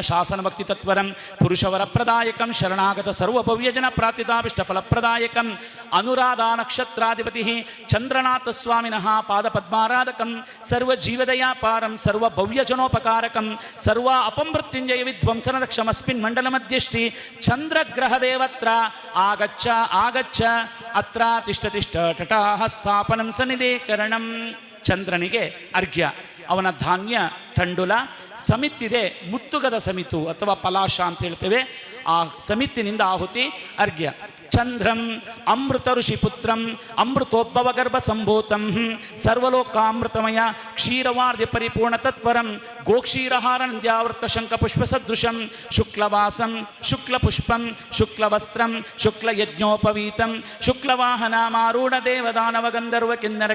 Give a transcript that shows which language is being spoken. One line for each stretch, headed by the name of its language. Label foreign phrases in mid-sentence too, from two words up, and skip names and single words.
Sanskrit: ಶಾಸನ ಭಕ್ತಿ ತತ್ವರಂ ಪುರುಷವರ ಪ್ರದಾಯಕಂ ಶರಣಾಗತ ಸರ್ವಭವ್ಯಜನ ಪ್ರಾರ್ಥಿತಾಭಿಷ್ಟ ಫಲಪ್ರದಾಯಕಂ ಅನುರಾಧಾ ನಕ್ಷತ್ರಾಧಿಪತಿಃ ಚಂದ್ರನಾಥ ಸ್ವಾಮಿನಃ ಪಾದಪದ್ಮಾರಾಧಕಂ ಸರ್ವ ಜೀವದಯಾಪಾರಂ ಸರ್ವ ಭವ್ಯಜನೋಪಕಾರಕಂ ಸರ್ವ ಅಪಮೃತ್ಯುಂಜಯ ವಿಧ್ವಂಸನ ದಕ್ಷಮಸ್ಮಿನ್ ಮಂಡಲ ಮಧ್ಯಷ್ಟಿ ಚಂದ್ರಗ್ರಹ ದೇವತ್ರ ಆಗಚ್ಚ ಆಗಚ್ಚ ಅತ್ರ ತಿಷ್ಠ ತಿಷ್ಠ ಟಟಾಹ ಸ್ಥಾಪನಂ ಸನ್ನಿಧೀಕರಣಂ.
Kannada: ಚಂದ್ರನಿಗೆ ಅರ್ಘ್ಯ. ಅವನ ಧಾನ್ಯ ತಂಡುಲ. ಸಮಿತ್ತಿದೆ ಮುತ್ತುಗದ ಸಮಿತು ಅಥವಾ ಪಲಾಶ ಅಂತ ಹೇಳ್ತೇವೆ. ಆ ಸಮಿತ್ತಿನಿಂದ ಆಹುತಿ ಅರ್ಘ್ಯ.
Sanskrit: ಚಂದ್ರಂ ಅಮೃತ ಋಷಿಪುತ್ರಂ ಅಮೃತೋದ್ಭವ ಗರ್ಭ ಸಂಭೂತಂ ಸರ್ವಲೋಕಾಮೃತಮಯ ಕ್ಷೀರವಾರ್ಧ್ಯ ಪರಿಪೂರ್ಣ ತತ್ವರಂ ಗೋಕ್ಷೀರಹಾರ ನಂದ್ಯಾವೃತ ಶಂಕ ಪುಷ್ಪ ಸದೃಶಂ ಶುಕ್ಲವಾಸಂ ಶುಕ್ಲಪುಷ್ಪಂ ಶುಕ್ಲವಸ್ತ್ರಂ ಶುಕ್ಲಯಜ್ಞೋಪವೀತಂ ಶುಕ್ಲವಾಹನಾಮಾರೂಢ ದೇವದಾನವ ಗಂಧರ್ವ ಕಿನ್ನರ